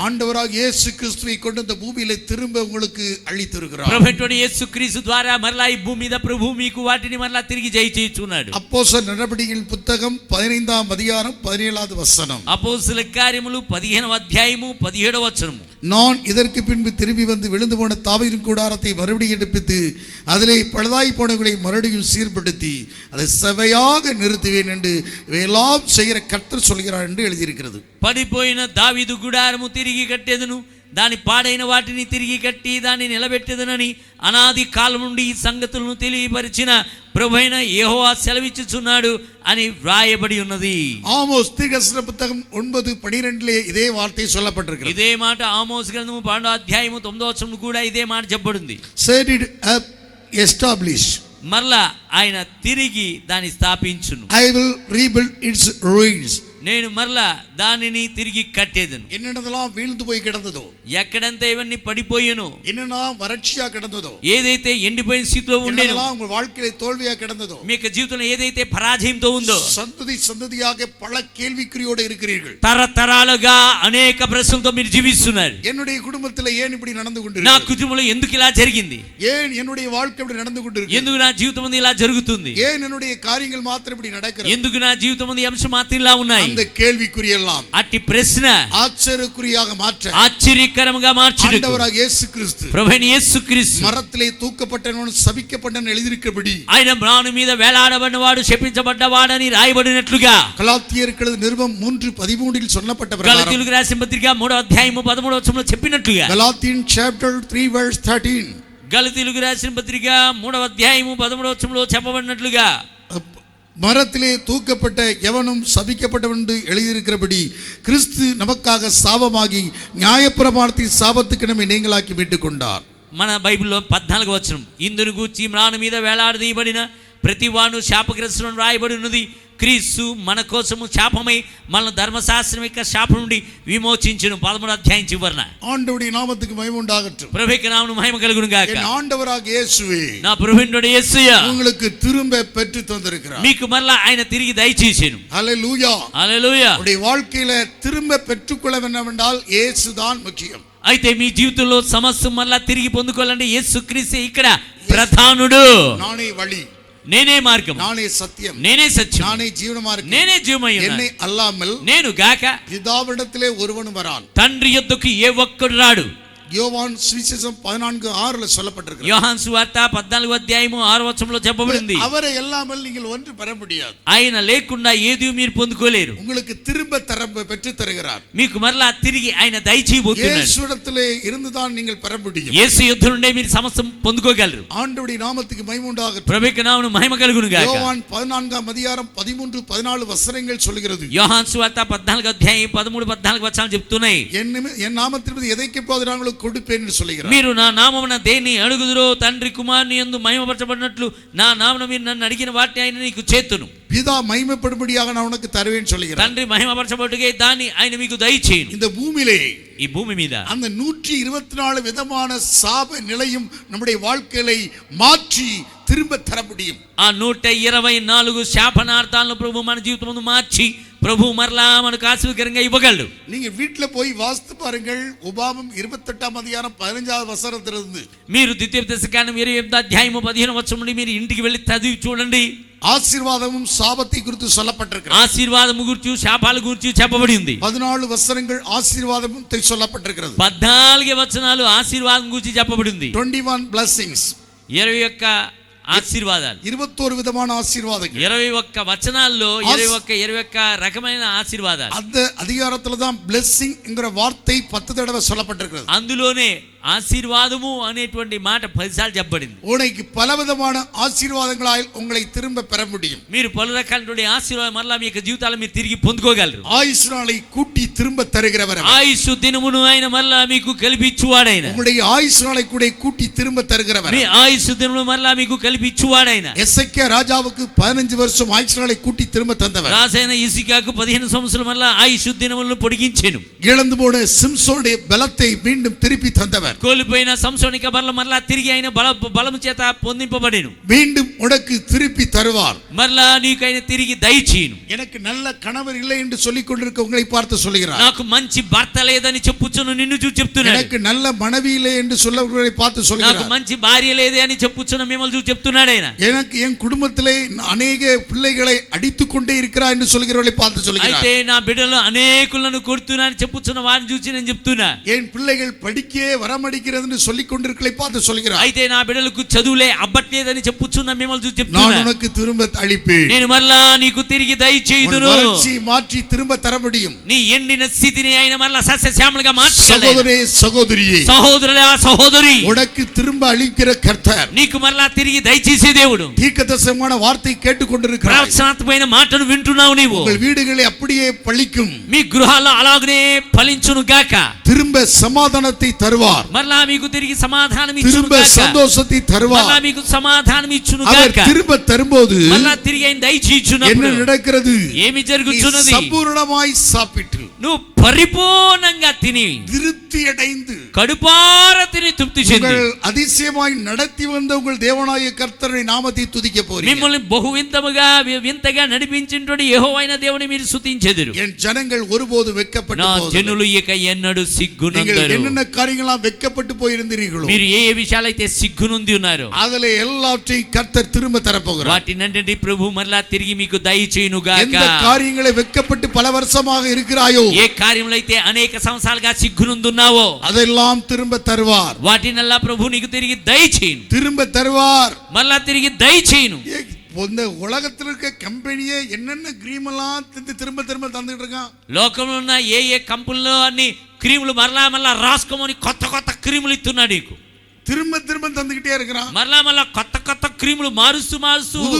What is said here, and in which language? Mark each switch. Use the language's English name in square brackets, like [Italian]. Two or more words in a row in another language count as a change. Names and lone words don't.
[Tamil] ஆண்டவராக இயேசு கிறிஸ்துவை கொண்டு இந்த பூமியில திரும்ப உங்களுக்கு அளித்திருக்கிறார். [Telugu] ప్రభువైన యేసుక్రీస్తు ద్వారా మరలా ఈ భూమి మీద ప్రభు మీకు వాటిని మరలా తిరిగి జయ చేయుచున్నాడు. [Tamil] அப்போஸ்தலர் நடபடிகள் புத்தகம் 15ஆம் அதிகாரம் 17வது வசனம். [Telugu] అపోస్తలుల కార్యములు 15వ అధ్యాయము 17వ వచనము. [Tamil] நான் இதற்கு பின்பு திரும்பி வந்து விழுந்து போன தாவீதின் கூடாரத்தை மறுபடியும் எடுப்பித்து அதிலே பழுதாய் போனவர்களை மறுபடியும் சீர்படுத்தி அதை செவையாக நிறுத்துவேன் என்று இவையெல்லாம் செய்கிற கர்த்தர் சொல்கிறார் என்று எழுதியிருக்கிறது. [Telugu] పడిపోయిన దావీదు గుడారము తిరిగి కట్టెదను, దాని పాడైన వాటిని తిరిగి కట్టి దాన్ని నిలబెట్టెదనని అనాది కాలం నుండి ఈ సంగతులను తెలియపరిచిన ప్రభువైన యెహోవా సెలవిచ్చుచున్నాడు అని వ్రాయబడి ఉన్నది. [Tamil] ஆமோஸ் தீர்க்கதரிசன புத்தகம் 9:12 இதே வார்த்தை சொல்லப்பட்டிருக்கிறது. [Telugu] ఇదే మాట ఆమోస్ గ్రంథము 12వ అధ్యాయము 9వ వచనము కూడా ఇదే మాట చెప్పబడింది. [English] set it up, establish, [Telugu] మరలా ఆయన తిరిగి దాన్ని స్థాపించును. [English] I will rebuild its ruins. [Telugu] నేను మరలా దానిని తిరిగి కట్టేదను. [Tamil] என்னென்னதெல்லாம் வீழ்ந்து போய் கிடந்ததோ, [Telugu] ఎక్కడంతా ఇవన్నీ పడిపోయాను, [Tamil] என்னென்னலாம் வறட்சியா கிடந்ததோ, [Telugu] ఏదైతే ఎండిపోయిన స్థితిలో ఉండేనో, [Tamil] என்னென்னலாம் உங்கள் வாழ்க்கையில தோல்வியா கிடந்ததோ, [Telugu] మీ యొక్క జీవితంలో ఏదైతే పరాజయంతో ఉందో, [Tamil] சந்ததி சந்ததியாக பல கேள்விக்குறியோடு இருக்கிறீர்கள். [Telugu] తరతరాలుగా అనేక ప్రశ్నలతో మీరు జీవిస్తున్నారు. [Tamil] என்னுடைய குடும்பத்தில் ஏன் இப்படி நடந்து [Telugu] నా [Tamil] கொண்டிருக்கிறது? [Telugu] కుటుంబంలో ఎందుకు ఇలా జరిగింది, [Tamil] ஏன் என்னுடைய வாழ்க்கை இப்படி நடந்து கொண்டிருக்கிறது? [Telugu] ఎందుకు నా జీవితం అందు ఇలా జరుగుతుంది, [Tamil] ஏன் என்னுடைய காரியங்கள் மாத்திரம் இப்படி நடக்கிறது? [Telugu] ఎందుకు నా జీవితం అందు ఈ అంశం మాత్రం ఇలా ఉన్నాయి, [Tamil] அந்த கேள்விக்குறி எல்லாம் [Telugu] అట్టి ప్రశ్న [Tamil] ஆச்சரியக்குறியாக மாற்ற [Telugu] ఆశ్చర్యకరంగా మార్చుటకు [Tamil] ஆண்டவராக இயேசு கிறிஸ்து [Telugu] ప్రభువైన యేసుక్రీస్తు [Tamil] மரத்திலே தூக்கப்பட்டவன் சபிக்கப்பட்டவன் எழுதியிருக்கிறபடி [Telugu] ఆయన మ్రాను మీద వేలాడబడినవాడు శపించబడ్డవాడని రాయబడినట్లుగా [Tamil] கலாத்தியர்கள் நிருபம் 3:13 சொல்லப்பட்ட பிரகாரம் [Telugu] గలతీయులకు రాసిన పత్రిక 3వ అధ్యాయము 13వ వచనంలో చెప్పినట్లుగా [English] Galatians chapter 3 verse 13 [Telugu] గలతీయులకు రాసిన పత్రిక 3వ అధ్యాయము 13వ వచనంలో చెప్పబడినట్లుగా [Tamil] மரத்திலே தூக்கப்பட்ட எவனும் சபிக்கப்பட்டவன் என்று எழுதியிருக்கிறபடி கிறிஸ்து நமக்காக சாபமாகி நியாயப்பிரமாணத்தின் சாபத்துக்கு நம்மை நீங்களாக்கி மீட்டுக் கொண்டார். [Telugu] మన బైబిల్లో 14వ వచనం, ఇందును గూర్చి మ్రాను మీద వేలాడదీయబడిన ప్రతివాడు శాపగ్రస్తులను రాయబడి ఉన్నది. క్రీస్తు మన కోసము శాపమై మన ధర్మశాస్త్రం యొక్క శాపం నుండి విమోచించును. 13వ అధ్యాయం చివరన. [Tamil] ஆண்டவருடைய நாமத்துக்கு மகிமை உண்டாகட்டும். [Telugu] ప్రభువుకి నామమున మహిమ కలుగును గాక. [Tamil] என் ஆண்டவராக இயேசுவே, [Telugu] నా ప్రభువునుడు యేసయ్య [Tamil] உங்களுக்கு திரும்ப பெற்று தந்திருக்கிறார். [Telugu] మీకు మరలా ఆయన తిరిగి దయచేసెను. [Tamil] ஹல்லேலூயா. [Telugu] హల్లెలూయా. [Tamil] உங்களுடைய வாழ்க்கையில திரும்ப பெற்றுக்கொள்ள வேண்டுமென்றால் இயேசுதான் முக்கியம். [Telugu] అయితే మీ జీవితంలో సమస్తం మరలా తిరిగి పొందుకోవాలంటే యేసుక్రీస్తే ఇక్కడ ప్రధానుడు. [Tamil] நானே வழி, [Telugu] నేనే మార్గం, [Tamil] நானே சத்தியம், [Telugu] నేనే సత్యం, [Tamil] நானே ஜீவனமா இருக்கிறேன். [Telugu] నేనే జీవమై ఉన్నాను. [Tamil] என்னை அல்லாமல் [Telugu] నేను గాక [Tamil] பிதாவிடத்திலே ஒருவனும் வரான். [Telugu] తండ్రి యొద్దకు ఏ ఒక్కడు రాడు. [Tamil] யோவான் சுவிசேஷம் 14:6 சொல்லப்பட்டிருக்கிறது. [Telugu] యోహాను సువార్త 14వ అధ్యాయము 6వ వచనంలో చెప్పబడింది. [Tamil] அவரை இல்லாமல் நீங்கள் ஒன்று பெற முடியாது. [Telugu] ఆయన లేకుండా ఏది మీరు పొందుకోలేరు. [Tamil] உங்களுக்கு திரும்ப பெற்று தருகிறார். [Telugu] మీకు మరలా తిరిగి ఆయన దయచేయబోతున్నాడు. [Tamil] இயேசுவிடத்திலே இருந்துதான் நீங்கள் பெற முடியும். [Telugu] యేసు యొద్ద నుండే మీరు సమస్తం పొందుకోగలరు. [Tamil] ஆண்டவருடைய நாமத்துக்கு மகிமை உண்டாகட்டும். [Telugu] ప్రభువుకి నామమున మహిమ కలుగును గాక. [Tamil] யோவான் 14ஆம் அதிகாரம் 13-14 வசனங்கள் சொல்கிறது. [Telugu] యోహాను సువార్త 14వ అధ్యాయం 13-14 వచనాలు చెప్తున్నాయి. [Tamil] என் நாமத்திற்கு எதை கேட்பாது நாங்கள் கொடுப்பேன் என்று சொல்கிறார். [Telugu] మీరు నా నామమున దేన్ని అడుగుదురో తండ్రి కుమారుని యందు మహిమపరచబడినట్లు నా నామమున మీరు నన్ను అడిగిన వాటిని ఆయన నీకు చేతును. [Tamil] பிதா மகிமைப்படும்படியாக நான் உனக்கு தருவேன் சொல்கிறார். [Telugu] తండ్రి మహిమపరచబడుటకే దాన్ని ఆయన మీకు దయచేయును. [Tamil] இந்த பூமியிலே, [Telugu] ఈ భూమి మీద [Tamil] அந்த 124 விதமான சாப நிலையும் நம்முடைய வாழ்க்கையை மாற்றி திரும்ப தர முடியும். [Telugu] ఆ 124 శాపనార్థాలను ప్రభు మన జీవితమును మార్చి ప్రభు మరలా మనకు ఆశీర్వాదకరంగా ఇవ్వగలడు. [Tamil] நீங்க வீட்ல போய் வாசித்து பாருங்கள். உபாகமம் 28ஆம் அதிகாரம் 15வது வசனத்திலிருந்து [Telugu] మీరు ద్వితీయోపదేశకాండం 28వ అధ్యాయము 15వ వచనం నుండి మీరు ఇంటికి వెళ్ళి చదివి చూడండి. [Tamil] ஆசீர்வாதமும் சாபத்தை குறித்து சொல்லப்பட்டிருக்கிறது. [Telugu] ఆశీర్వాదము గురించి శాపాల గురించి చెప్పబడి ఉంది. [Tamil] 14 வசனங்கள் ஆசீர்வாதமும் சொல்லப்பட்டிருக்கிறது. [Telugu] 14 వచనాలు ఆశీర్వాదం గురించి చెప్పబడి ఉంది. [English] 21 blessings, [Telugu] 21 ఆశీర్వాదాలు, [Tamil] 21 విధமான ஆசீர்வாதங்கள். [Telugu] 21 వచనాల్లో 21 రకమైన ఆశీర్వాదాలు. [Tamil] அந்த அதிகாரத்துல தான் blessing என்கிற வார்த்தை 10 தடவை சொல்லப்பட்டிருக்கிறது. [Telugu] అందులోనే ఆశీర్వాదము అనేటువంటి మాట 10 సార్లు చెప్పబడింది. [Tamil] உனக்கு பலவிதமான ஆசீர்வாதங்களால் உங்களை திரும்ப பெற முடியும். [Telugu] మీరు పలు రకాలైన ఆశీర్వాదం మరలా మీ యొక్క జీవితాల్లో మీరు తిరిగి పొందుకోగలరు. [Tamil] ஆயுசு நாளை கூட்டி திரும்ப தருகிறவர். [Telugu] ఆయుష్ దినమును ఆయన మరలా మీకు కలిపిచ్చువాడైన. [Tamil] உங்களுடைய ஆயுசு நாளை கூட கூட்டி திரும்ப தருகிறவர். [Telugu] మీ ఆయుష్ దినమును మరలా మీకు కలిపిచ్చువాడైన. [Tamil] எசேக்கியா ராஜாவுக்கு 15 வருஷம் ஆயுசு நாளை கூட்டி திரும்ப தந்தவர். [Telugu] రాజైన హిజ్కియాకు 15 సంవత్సరాల మరలా ఆయుష్ దినములను పొడిగించెను. [Tamil] இழந்து போன சிம்சோனுடைய பலத்தை மீண்டும் திருப்பி தந்தவர். [Telugu] కోల్పోయిన సంసోనిక బలం మరలా తిరిగి ఆయన బలము చేత పొందింపబడెను. [Tamil] மீண்டும் உனக்கு திருப்பி தருவார். [Telugu] మరలా నీకు ఆయన తిరిగి దయచేయును. [Tamil] எனக்கு நல்ல கணவர் இல்லை என்று சொல்லிக் கொண்டிருக்க உங்களை பார்த்து சொல்கிறார். [Telugu] నాకు మంచి భర్త లేదని చెప్పుచును నిన్ను చూసి చెప్తున్నాడు. [Tamil] எனக்கு நல்ல மனைவி இல்லை என்று சொல்லவர்களை பார்த்து சொல்கிறார். [Telugu] నాకు మంచి భార్య లేదే అని చెప్పుచున్న మిమ్మల్ని చూసి చెప్తున్నాడు ఆయన. [Tamil] எனக்கு என் குடும்பத்திலே அநேக பிள்ளைகளை அடித்துக் கொண்டே இருக்கிறார் என்று சொல்கிறவர்களை பார்த்து சொல்கிறார். [Telugu] అయితే నా బిడ్డలు అనేకులను కొడుతున్నా అని చెప్పుచున్న వారిని చూసి నేను చెప్తున్నా. [Tamil] என் பிள்ளைகள் படிக்கவே வரமடிக்கிறது என்று சொல்லிக் கொண்டிருக்கிறதை பார்த்து சொல்கிறார். [Telugu] అయితే నా బిడ్డలకు చదువులే అబ్బట్లేదని చెప్పుచున్న మిమ్మల్ని చూసి [Tamil] நான் [Telugu] చెప్తున్నా. [Tamil] உனக்கு திரும்ப அளிப்பேன். [Telugu] నేను మరలా నీకు తిరిగి దయచేయుదును. [Tamil] வறட்சியை மாற்றி திரும்ப தர முடியும். [Telugu] నీ ఎండిన స్థితిని ఆయన మరలా సస్యశ్యామలుగా మార్చగలడు. [Tamil] சகோதரே சகோதரியே, [Telugu] సహోదరులా సహోదరి, [Tamil] உனக்கு திரும்ப அளிக்கிற கர்த்தர். [Telugu] నీకు మరలా తిరిగి దయచేసే దేవుడు. [Tamil] தீர்க்கதரிசனமான வார்த்தை கேட்டுக்கொண்டிருக்கிறாய். [Telugu] ప్రవచనాత్మకమైన మాటను వింటున్నావు నీవు. [Tamil] உங்கள் வீடுகளை அப்படியே பழிக்கும். [Telugu] మీ గృహాల్లో అలాగనే ఫలించును గాక. [Tamil] திரும்ப சமாதானத்தை தருவார். [Telugu] మరలా మీకు తిరిగి సమాధానం ఇచ్చును [Tamil] திரும்ப [Telugu] గాక. [Tamil] சந்தோஷத்தை [Telugu] మరలా [Tamil] தருவார். [Telugu] మీకు సమాధానం ఇచ్చును [Tamil] அவர் [Telugu] గాక. [Tamil] திரும்ப தரும்போது [Telugu] మరలా తిరిగి ఆయన దయచేయుచున్నప్పుడు [Tamil] என்ன நடக்கிறது? [Telugu] ఏమి [Tamil] நீ [Telugu] జరుగుతున్నది? [Tamil] சம்பூர்ணமாய் சாப்பிட்டு [Telugu] నువ్వు పరిపూర్ణంగా తిని [Tamil] திருப்தி அடைந்து [Telugu] కడుపార తిని తృప్తి చెంది [Tamil] உங்கள் அதிசயமாய் நடத்தி வந்த உங்கள் தேவனாய கர்த்தருடைய நாமத்தை துதிக்க போறீங்க. [Telugu] మిమ్మల్ని బహు వింతగా నడిపించినటువంటి యెహోవైన దేవుని మీరు స్తుతించెదరు. [Tamil] என் ஜனங்கள் ஒருபோது வெட்கப்பட்டு [Telugu] నా [Tamil] போவதில்லை. [Telugu] జనులు ఇక ఎన్నడూ [Tamil] நீங்கள் [Telugu] సిగ్గునందరు. [Tamil] என்னென்ன காரியங்களாம் வெட்கப்பட்டு போயிருந்தீர்களோ [Telugu] మీరు ఏ విషయాలైతే సిగ్గునుంది ఉన్నారో [Tamil] அதுல எல்லாவற்றையும் கர்த்தர் திரும்ப தரப்போகிறார். [Telugu] వాటినంటే ప్రభు మరలా తిరిగి మీకు దయచేయును గాక. [Tamil] எந்த காரியங்களை வெட்கப்பட்டு பல வருஷமாக இருக்கிறாயோ [Telugu] ఏ కార్యములు అయితే అనేక సంవత్సరాలుగా సిగ్గునుందున్నావో [Tamil] அதெல்லாம் திரும்ப தருவார். [Telugu] వాటినల్లా ప్రభు నీకు తిరిగి దయచేయును. [Tamil] திரும்ப தருவார். [Telugu] మరలా తిరిగి దయచేయును. [Tamil] இந்த உலகத்தில் இருக்க கம்பெனியே என்னென்ன கிரீம் எல்லாம் திரும்ப திரும்ப தந்துட்டு இருக்கான். [Telugu] లోకంలో ఉన్న ఏ కంపెనీలో అన్ని క్రీములు మరలా రాసుకోమని కొత్త క్రీములు ఇస్తున్నాడు నీకు. [Tamil] திரும்ப திரும்ப தந்துகிட்டே இருக்கிறான். [Telugu] మరలా కొత్త క్రీములు మారుస్తూ